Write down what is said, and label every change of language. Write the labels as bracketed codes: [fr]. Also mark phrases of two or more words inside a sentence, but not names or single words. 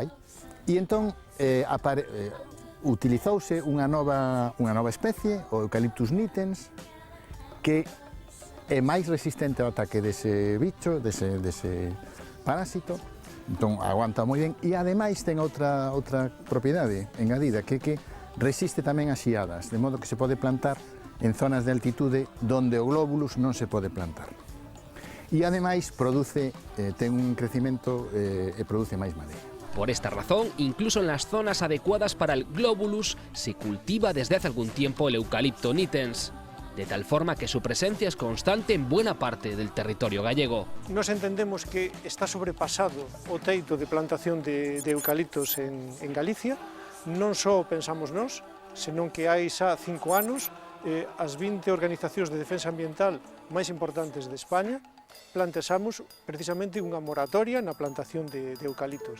[gl] E entón utilizouse unha nova especie, o Eucalyptus nitens, que é máis resistente ao ataque dese bicho, dese parásito, entón aguanta moi ben, e ademais ten outra propiedade engadida, que resiste tamén as xiadas, de modo que se pode plantar en zonas de altitude donde o globulus non se pode plantar. E ademais ten un crecimento e produce máis madeira. [es] Por esta razón, incluso en las zonas adecuadas para el globulus, se cultiva desde hace algún tiempo el Eucalypto nitens, de tal forma que su presencia es constante en buena parte del territorio gallego. [gl] Nos entendemos que está sobrepasado o teito de plantación de eucaliptos en Galicia. Non só pensamos nós, senón que hai xa 5 anos as 20 organizacións de defensa ambiental máis importantes de España plantexamos precisamente unha moratoria na plantación de eucaliptos.